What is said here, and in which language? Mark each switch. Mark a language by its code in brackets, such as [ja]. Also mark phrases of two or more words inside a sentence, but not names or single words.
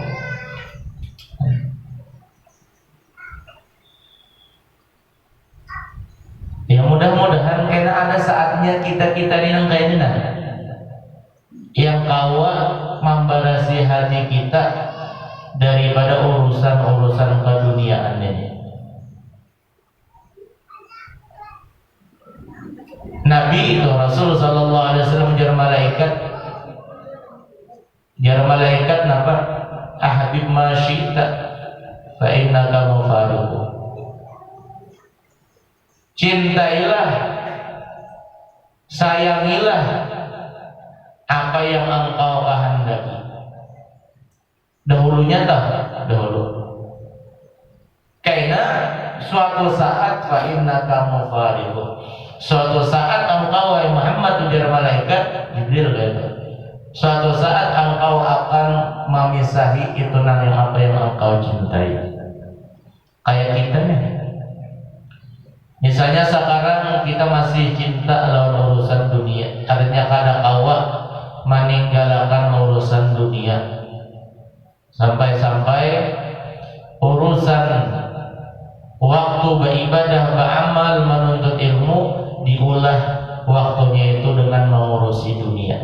[bjn] Ya mudah-mudahan karena ada saatnya kita ini nangkain yang kawa membarasi hati kita daripada urusan-urusan keduniaan ini. Nabi itu Rasul [ar] صلى الله عليه وسلم [bjn] jar malaikat napa? [ar] أحبب ما شئت فإنك مفارقه. [id] Cintailah, sayangilah apa yang engkau kehendaki. Dahulunya dahulu. Karena suatu saat [ar] فإنك مفارقه. [id] Suatu saat engkau wahai Muhammad ujar malaikat Jibril gitu. Suatu saat engkau akan memisahi itu yang apa yang engkau cintai. [bjn] Kayak kita nih. Misalnya sekarang kita masih cinta lawan urusan dunia, artinya kada kawa meninggalkan urusan dunia. [id] Sampai-sampai urusan waktu beribadah, beramal, menuntut ilmu diulah waktunya itu dengan mengurusi dunia.